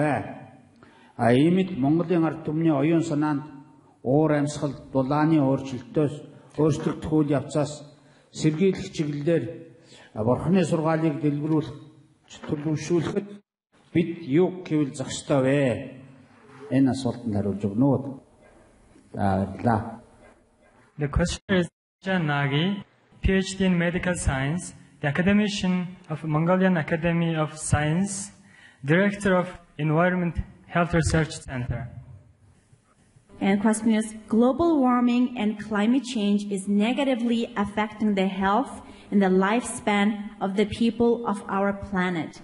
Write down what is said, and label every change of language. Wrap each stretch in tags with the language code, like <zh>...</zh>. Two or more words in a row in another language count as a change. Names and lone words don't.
<mn>Иймд Монголын ард түмний оюун санаанд уур амьсгал дулааны өөрчлөлтөх үйл явцаас сэргийлэх чиглэлээр Бурхны сургаалыг дэлгэрүүлэхэд бид юу гэвэл зах ёстой вэ? Энэ асуултанд хариулж өгнө үү?</mn> <en>The question is Nagi, PhD in Medical Science, the academician of Mongolian Academy of Science, Director of Environment Health Research Center. And question is, global warming and climate change is negatively affecting the health and the lifespan of the people of our planet.</en>